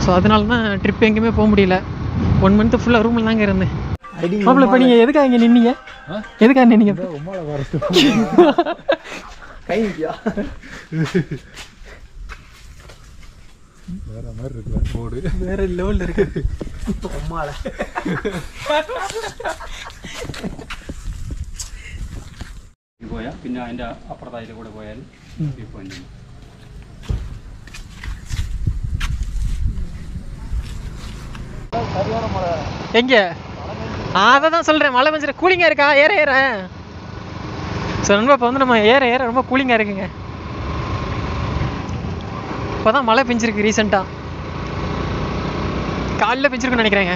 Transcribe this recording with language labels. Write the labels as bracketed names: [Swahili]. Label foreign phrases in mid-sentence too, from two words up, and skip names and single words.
[Tamil] ஸோ அதனால தான் ட்ரிப் எங்கேயுமே போக முடியல. 1 மந்த் ஃபுல்லாக ரூமில் தாங்க இருந்தேன். மாப்பிள்ள இப்போ நீங்கள் எதுக்காக இங்கே நின்னீங்க? எதுக்காக நின்னீங்க? வேற மாதிரி இருக்குல்ல போடு, வேற லெவலில் இருக்கு. [Malayalam] പോയാൽ പിന്നെ അതിൻ്റെ അപ്പുറത്തായിട്ട് കൂടെ പോയാൽ വ്യൂ പോയിന്റ്. [Tamil] எங்கே? அதை தான் சொல்கிறேன், மழை பெஞ்சிரு கூலிங்காக இருக்கா? ஏற ஏற ஸோ நண்பா இப்போ வந்து நம்ம ஏற ஏற ரொம்ப கூலிங்காக இருக்குங்க. இப்போ தான் மழை பெஞ்சிருக்கு ரீசெண்டாக, காலையில் பெஞ்சிருக்குன்னு நினைக்கிறேங்க.